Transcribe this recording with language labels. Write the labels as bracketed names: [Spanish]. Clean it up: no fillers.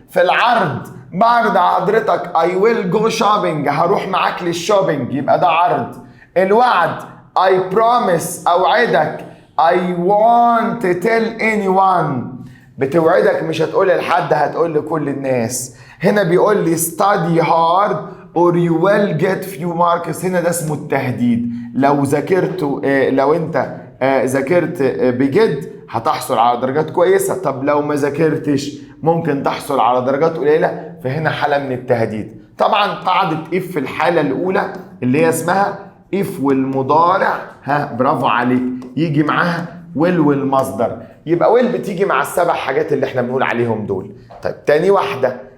[Arabic] في العرض، بعرض حضرتك [English] I will go shopping، [Arabic] هروح معاك للشوبينج، يبقى ده عرض. الوعد [English] I promise، [Arabic] اوعدك [English] I want to tell anyone، [Arabic] بتوعدك مش هتقول لحد، هتقول لكل الناس. هنا بيقول لي [English] study hard or you will get few marks، [Arabic] هنا ده اسمه التهديد. لو ذاكرت لو انت ذاكرت بجد هتحصل على درجات كويسة. طب لو ما ذاكرتش ممكن تحصل على درجات قليلة، فهنا حالة من التهديد. طبعا قاعدة if في الحالة الأولى اللي هي اسمها if والمضارع، برافو عليك، يجي معاها will والمصدر. يبقى will بتيجي مع السبع حاجات اللي احنا بنقول عليهم دول. طيب تاني واحدة